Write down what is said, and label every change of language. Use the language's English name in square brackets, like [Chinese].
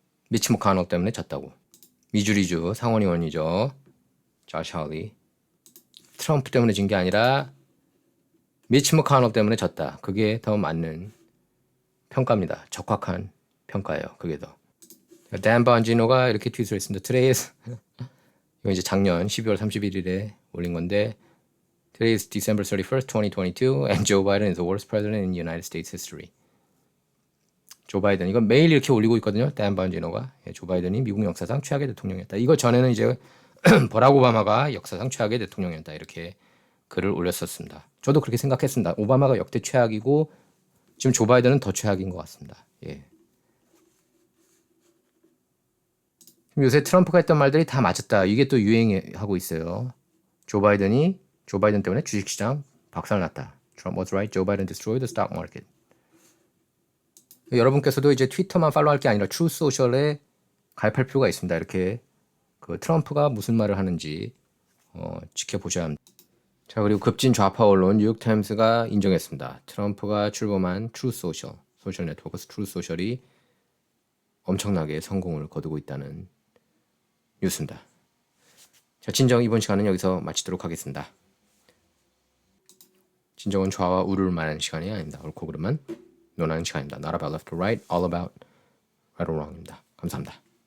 [Korean] 미치 머카노 때문에 졌다고. 미주리주 상원의원이죠. 조시 할리. 트럼프 때문에 진 게 아니라 미치 머카넬 때문에 졌다. 그게 더 맞는 평가입니다. 적확한 평가예요. 그게 더. 댄 번지노가 이렇게 트윗을 했습니다. [English] Today is [Korean] 이거 이제 작년 12월 31일에 올린 건데 [English] Today is December 31st, 2022 and Joe Biden is the worst president in United States history. [Korean] 조 바이든 이건 매일 이렇게 올리고 있거든요. 댄 번지노가 조 바이든이 미국 역사상 최악의 대통령이었다. 이거 전에는 이제 버락 오바마가 역사상 최악의 대통령이었다. 이렇게 글을 올렸었습니다. 저도 그렇게 생각했습니다. 오바마가 역대 최악이고 지금 조 바이든은 더 최악인 것 같습니다. 예. 요새 트럼프가 했던 말들이 다 맞았다. 이게 또 유행하고 있어요. 조 바이든 때문에 주식시장 박살났다. [English] Trump was right. Joe Biden destroyed the stock market. [Korean] 여러분께서도 이제 트위터만 팔로우할 게 아니라 트루 소셜에 가입할 필요가 있습니다. 이렇게 그 트럼프가 무슨 말을 하는지 지켜보셔야 합니다. 자, 그리고 급진 좌파 언론 뉴욕타임스가 인정했습니다. 트럼프가 출범한 트루 소셜 네트워크 트루 소셜이 엄청나게 성공을 거두고 있다는 뉴스입니다. 자, 진정 이번 시간은 여기서 마치도록 하겠습니다. 진정은 좌와 우를 말하는 시간이 아닙니다. 옳고 그름만 논하는 시간입니다. [English] Not about left or right, all about right or wrong입니다. [Korean] 감사합니다.